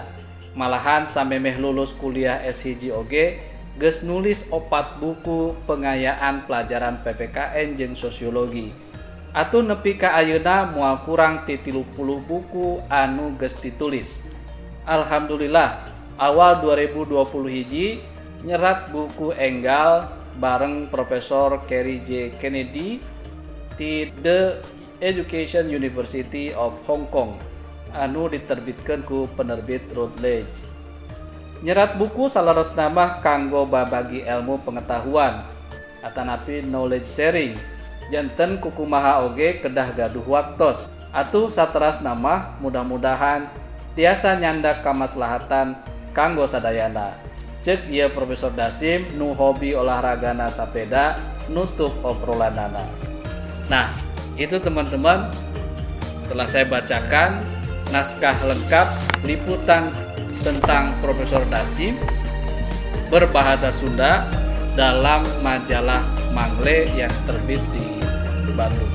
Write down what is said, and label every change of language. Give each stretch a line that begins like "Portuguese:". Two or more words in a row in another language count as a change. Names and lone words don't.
Sundanese: Malahan samemeh lulus kuliah S1 oge geus nulis 4 buku pengayaan pelajaran PPKN jeung sosiologi. Atuh nepi ka ayeuna moal kurang ti 30 buku anu geus ditulis. Alhamdulillah awal 2020 hiji nyerat buku enggal bareng Profesor Kerry J. Kennedy di The Education University of Hong Kong anu diterbitkeun ku penerbit Routledge. Nyerat buku salaresna mah kanggo babagi ilmu pengetahuan atanapi
English: knowledge sharing.
Sundanese: Janten kukumaha oge kedah gaduh waktos. Atuh sateras nama mudah-mudahan tiasa nyandak kamaslahatan kanggo sadayana. Ceuk ieu Profesor Dasim nu hobi olahragana sapeda nutup obrolanana.
Indonesian: Nah, itu teman-teman telah saya bacakan naskah lengkap liputan tentang Profesor Dasim berbahasa Sunda dalam majalah Mangle yang terbit di Bandung.